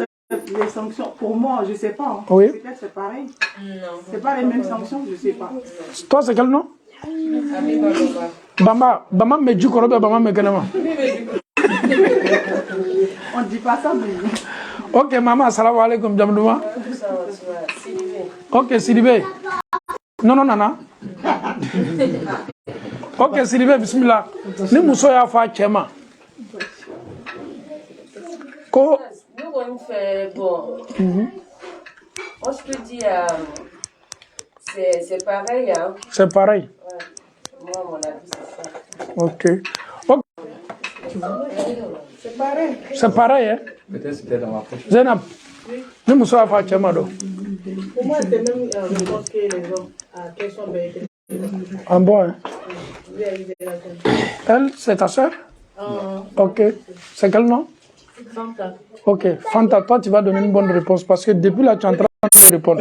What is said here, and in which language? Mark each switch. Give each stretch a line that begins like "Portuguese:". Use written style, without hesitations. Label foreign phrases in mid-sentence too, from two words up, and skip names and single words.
French: Les sanctions, pour moi, je ne sais pas. Hein. Oui. Peut-être c'est pareil. C'est pas les mêmes sanctions, je ne sais pas. Toi, c'est quel nom? Bamba. Bamba me dit qu'on Bamba me kenema. On ne dit pas ça, mais. Ok, maman,
Arabic: السلام عليكم,
French: Jamdouma. Ok, Sidibé. Non, non, non, non. Ok, Sidibé, bismillah.
Bambara: Ni muso ya fa chema. Ko.
French: Nous, on fait bon. Moi, je te dis, c'est pareil. Hein. C'est pareil. Ouais. Moi, mon avis, c'est ça. Ok. Ok. C'est pareil. C'est pareil, hein. Peut-être c'était dans la prochaine.
Bambara: Zainab. Ni muso ya fa chema do.
French: Pour moi, c'est même réponse que les hommes à question de. En bon, hein. Elle, c'est ta soeur? Ok. C'est quel nom? Fanta. Ok. Fanta, toi, tu vas donner une bonne réponse parce que depuis là, tu es en train de répondre.